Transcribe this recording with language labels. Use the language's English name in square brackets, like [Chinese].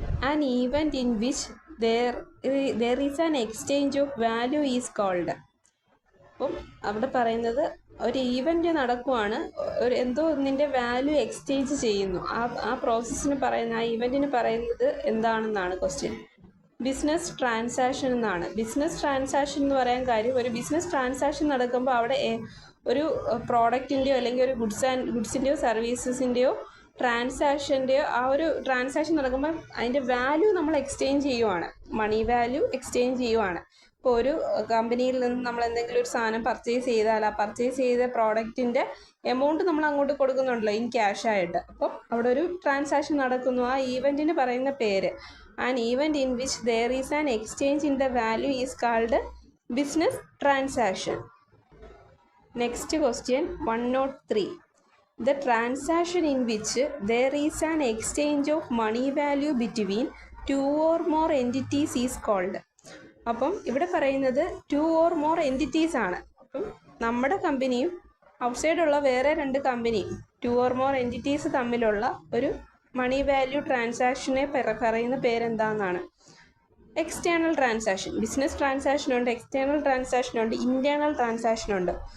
[English] An event in which there is an exchange of value is called. [Malayalam] അപ്പം അവിടെ പറയുന്നത് ഒരു ഈവൻറ്റ് നടക്കുവാണ്, എന്തോ ഒന്നിൻ്റെ വാല്യൂ എക്സ്ചേഞ്ച് ചെയ്യുന്നു. ആ പ്രോസസ്സിന് പറയുന്ന, ആ ഈവൻറ്റിന് പറയുന്നത് എന്താണെന്നാണ് ക്വസ്റ്റ്യൻ. ബിസിനസ് ട്രാൻസാക്ഷൻ എന്നാണ്. ബിസിനസ് ട്രാൻസാക്ഷൻ എന്ന് പറയാൻ കാര്യം, ഒരു ബിസിനസ് ട്രാൻസാക്ഷൻ നടക്കുമ്പോൾ അവിടെ ഒരു പ്രോഡക്റ്റിൻ്റെയോ അല്ലെങ്കിൽ ഒരു ഗുഡ്സിൻ്റെയോ സർവീസസിൻ്റെയോ ട്രാൻസാക്ഷൻ്റെയോ ആ ഒരു ട്രാൻസാക്ഷൻ നടക്കുമ്പോൾ അതിൻ്റെ വാല്യൂ നമ്മൾ എക്സ്ചേഞ്ച് ചെയ്യുവാണ്. മണി വാല്യൂ എക്സ്ചേഞ്ച് ചെയ്യുവാണ്. ഇപ്പോൾ ഒരു കമ്പനിയിൽ നിന്ന് നമ്മൾ എന്തെങ്കിലും ഒരു സാധനം പർച്ചേസ് ചെയ്താൽ ആ പർച്ചേസ് ചെയ്ത പ്രോഡക്റ്റിൻ്റെ എമൗണ്ട് നമ്മൾ അങ്ങോട്ട് കൊടുക്കുന്നുണ്ടല്ലോ ഇൻ ക്യാഷായിട്ട്. അപ്പം അവിടെ ഒരു ട്രാൻസാക്ഷൻ നടക്കുന്നു. ആ ഈവൻറ്റിന് പറയുന്ന പേര്. [English] An event in which there is an exchange in the value is called business transaction. Next question 103. The transaction in which there is an exchange of money value between two or more entities is called. [Malayalam] അപ്പം ഇവിടെ പറയുന്നത് [English] 2 or more entities [Malayalam] ആണ്. അപ്പം നമ്മുടെ കമ്പനിയും ഔട്ട്സൈഡുള്ള വേറെ 2 കമ്പനിയും 2 or more entities തമ്മിലുള്ള ഒരു മണി വാല്യൂ ട്രാൻസാക്ഷനെ പറയുന്ന പേരെന്താണെന്നാണ്? External transaction. ബിസിനസ് ട്രാൻസാക്ഷൻ ഉണ്ട്, എക്സ്റ്റേണൽ ട്രാൻസാക്ഷൻ ഉണ്ട്, ഇൻറ്റേർണൽ ട്രാൻസാക്ഷൻ ഉണ്ട്.